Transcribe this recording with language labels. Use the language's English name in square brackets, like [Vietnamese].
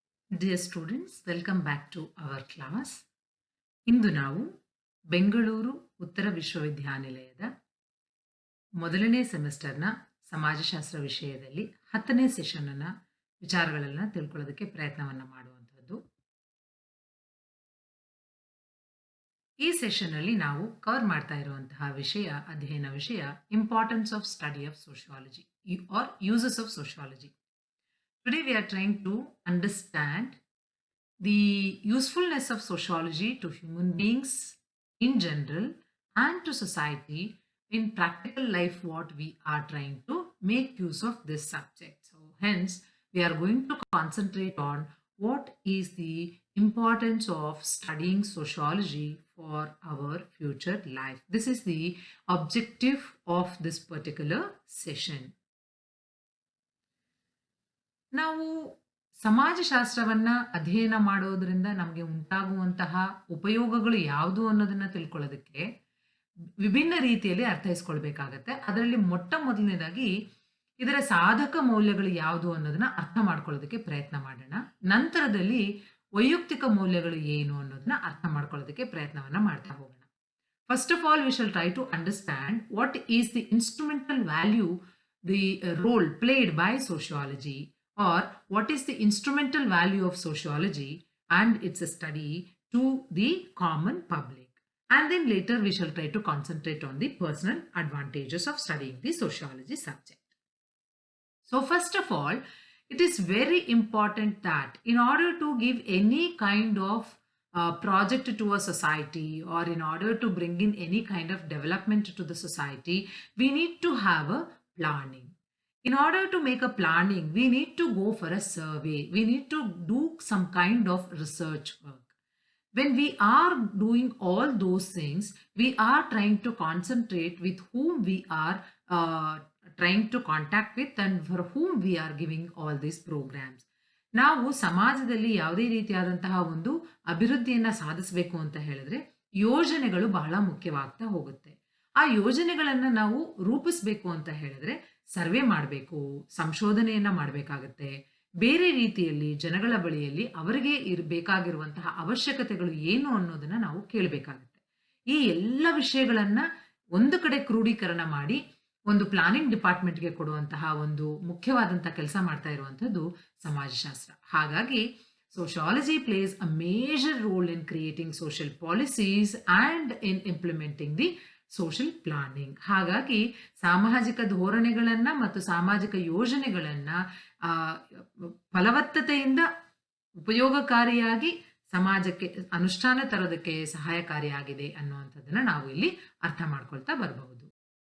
[English] Dear students, welcome back to our class. [Kannada] ಇಂದು ನಾವು ಬೆಂಗಳೂರು ಉತ್ತರ ವಿಶ್ವವಿದ್ಯಾನಿಲಯದ ಮೊದಲನೇ ಸೆಮಿಸ್ಟರ್ನ ಸಮಾಜಶಾಸ್ತ್ರ ವಿಷಯದಲ್ಲಿ 10ನೇ ಸೆಷನ್ನ ವಿಚಾರಗಳನ್ನು ತಿಳ್ಕೊಳ್ಳೋದಕ್ಕೆ ಪ್ರಯತ್ನವನ್ನು ಮಾಡುವಂಥದ್ದು. ಈ ಸೆಷನ್ನಲ್ಲಿ ನಾವು ಕವರ್ ಮಾಡ್ತಾ ಇರುವಂತಹ ಅಧ್ಯಯನ ವಿಷಯ [English] Importance of study of sociology or uses of sociology. Today we are trying to understand the usefulness of sociology to human beings in general and to society in practical life, what we are trying to make use of this subject. So hence we are going to concentrate on what is the importance of studying sociology for our future life. This is the objective of this particular session. [Kannada] ನಾವು ಸಮಾಜಶಾಸ್ತ್ರವನ್ನ ಅಧ್ಯಯನ ಮಾಡೋದ್ರಿಂದ ನಮಗೆ ಉಂಟಾಗುವಂತಹ ಉಪಯೋಗಗಳು ಯಾವುದು ಅನ್ನೋದನ್ನ ತಿಳ್ಕೊಳ್ಳೋದಕ್ಕೆ ವಿಭಿನ್ನ ರೀತಿಯಲ್ಲಿ ಅರ್ಥೈಸ್ಕೊಳ್ಬೇಕಾಗತ್ತೆ. ಅದರಲ್ಲಿ ಮೊಟ್ಟ ಮೊದಲನೇದಾಗಿ ಇದರ ಸಾಧಕ ಮೌಲ್ಯಗಳು ಯಾವುದು ಅನ್ನೋದನ್ನ ಅರ್ಥ ಮಾಡ್ಕೊಳ್ಳೋದಕ್ಕೆ ಪ್ರಯತ್ನ ಮಾಡೋಣ. ನಂತರದಲ್ಲಿ ವೈಯಕ್ತಿಕ ಮೌಲ್ಯಗಳು ಏನು ಅನ್ನೋದನ್ನ ಅರ್ಥ ಮಾಡ್ಕೊಳ್ಳೋದಕ್ಕೆ ಪ್ರಯತ್ನವನ್ನ ಮಾಡ್ತಾ ಹೋಗೋಣ. [English] First of all we shall try to understand what is the instrumental value, the role played by sociology, or what is the instrumental value of sociology and its study to the common public. And then later we shall try to concentrate on the personal advantages of studying the sociology subject. So first of all, it is very important that in order to give any kind of project to a society, or in order to bring in any kind of development to the society, we need to have a planning. In order to make a planning, we need to go for a survey. We need to do some kind of research work. When we are doing all those things, we are trying to concentrate with whom we are trying to contact with and for whom we are giving all these programs. [Kannada] ನಾವು ಸಮಾಜದಲ್ಲಿ ಯಾವುದೇ ರೀತಿಯಾದಂತಹ ಒಂದು ಅಭಿವೃದ್ಧಿಯನ್ನ ಸಾಧಿಸಬೇಕು ಅಂತ ಹೇಳಿದ್ರೆ ಯೋಜನೆಗಳು ಬಹಳ ಮುಖ್ಯವಾಗ್ತಾ ಹೋಗುತ್ತೆ. ಆ ಯೋಜನೆಗಳನ್ನ ನಾವು ರೂಪಿಸಬೇಕು ಅಂತ ಹೇಳಿದ್ರೆ ಸರ್ವೆ ಮಾಡಬೇಕು, ಸಂಶೋಧನೆಯನ್ನ ಮಾಡಬೇಕಾಗತ್ತೆ. ಬೇರೆ ರೀತಿಯಲ್ಲಿ ಜನಗಳ ಬಳಿಯಲ್ಲಿ ಅವರಿಗೆ ಬೇಕಾಗಿರುವಂತಹ ಅವಶ್ಯಕತೆಗಳು ಏನು ಅನ್ನೋದನ್ನ ನಾವು ಕೇಳಬೇಕಾಗತ್ತೆ. ಈ ಎಲ್ಲ ವಿಷಯಗಳನ್ನ ಒಂದು ಕಡೆ ಕ್ರೋಢೀಕರಣ ಮಾಡಿ ಒಂದು ಪ್ಲಾನಿಂಗ್ ಡಿಪಾರ್ಟ್ಮೆಂಟ್ಗೆ ಕೊಡುವಂತಹ ಒಂದು ಮುಖ್ಯವಾದಂತಹ ಕೆಲಸ ಮಾಡ್ತಾ ಇರುವಂತದ್ದು ಸಮಾಜಶಾಸ್ತ್ರ. ಹಾಗಾಗಿ [English] sociology plays a major role in creating social policies and in implementing the social planning. [Kannada] ಹಾಗಾಗಿ ಸಾಮಾಜಿಕ ಧೋರಣೆಗಳನ್ನ ಮತ್ತು ಸಾಮಾಜಿಕ ಯೋಜನೆಗಳನ್ನ ಫಲವತ್ತತೆಯಿಂದ ಉಪಯೋಗಕಾರಿಯಾಗಿ ಸಮಾಜಕ್ಕೆ ಅನುಷ್ಠಾನ ತರೋದಕ್ಕೆ ಸಹಾಯಕಾರಿಯಾಗಿದೆ ಅನ್ನುವಂಥದ್ದನ್ನ ನಾವು ಇಲ್ಲಿ ಅರ್ಥ ಮಾಡ್ಕೊಳ್ತಾ ಬರಬಹುದು.